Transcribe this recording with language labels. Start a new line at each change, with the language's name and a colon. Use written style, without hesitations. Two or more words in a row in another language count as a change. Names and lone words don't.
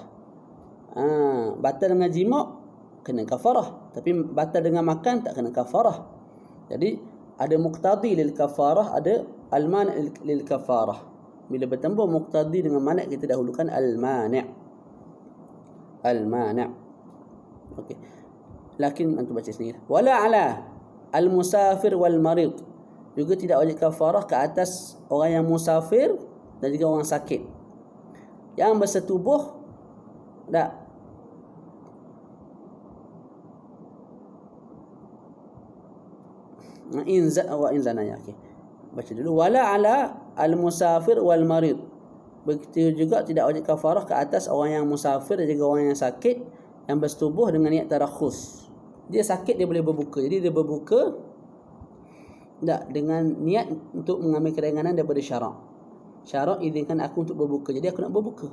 Malay: Batal dengan jima' kena kafarah, tapi batal dengan makan tak kena kafarah. Jadi ada
Arabic: مقتضي للكفارة,
Malay: ada
Arabic: المانع للكفارة.
Malay: Bila bertembung muqtadi dengan mani' kita dahulukan al-mani'. Al-mani'. Okey.
Arabic: لكن أنتم
Malay: baca sendiri.
Arabic: ولا على المسافر والمريض.
Malay: Juga tidak wajib kafarah ke atas orang yang musafir dan juga orang sakit. Yang bersetubuh tak. Inzana ya. Okey. Baca dulu.
Arabic: ولا على المسافر والمريض.
Malay: Begitu juga tidak wajib kafarah ke atas orang yang musafir dan juga orang yang sakit yang bersetubuh dengan niat tarakhus. Dia sakit, dia boleh berbuka. Jadi dia berbuka tak dengan niat untuk mengambil keringanan daripada syarak. Syarak izinkan aku untuk berbuka, jadi aku nak berbuka.